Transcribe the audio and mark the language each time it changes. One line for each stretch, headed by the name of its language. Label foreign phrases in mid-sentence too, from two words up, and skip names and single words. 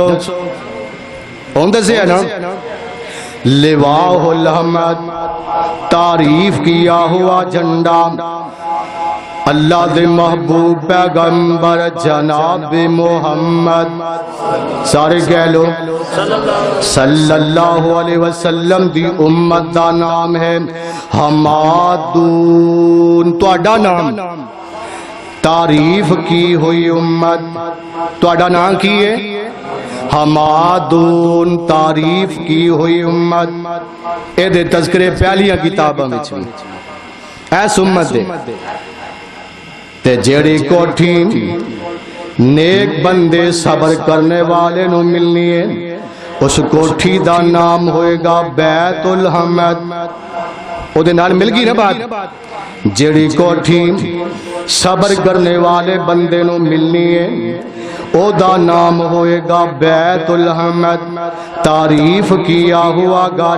Punjabi: اون دسے ہے نا
Arabic: لواء الحمد،
Punjabi: تعریف کیا ہوا جھنڈا اللہ دے محبوب پیغمبر جناب محمد سارے کہہ لو
Arabic: صلی اللہ علیہ وسلم
Punjabi: دی امت دا نام ہے حمادون۔ تہاڈا نام تعریف کی ہوئی امت، تہاڈا نام کی ہے حمادون، تعریف کی ہوئی امت۔ اے دے تذکرے پہلیاں کتاباں وچ بھی ایس امت دے تے جیڑی کوٹھی نیک بندے صبر کرنے والے نو ملنی ہے اس کوٹھی دا نام ہوئے گا بیت الحمد۔ او دے نال مل گئی نا بات؟ جیڑی کوٹھی صبر کرنے والے بندے نو ملنی ہے او دا نام ہوئے گا بیت الحمد، تعریف کیا ہوا گھر۔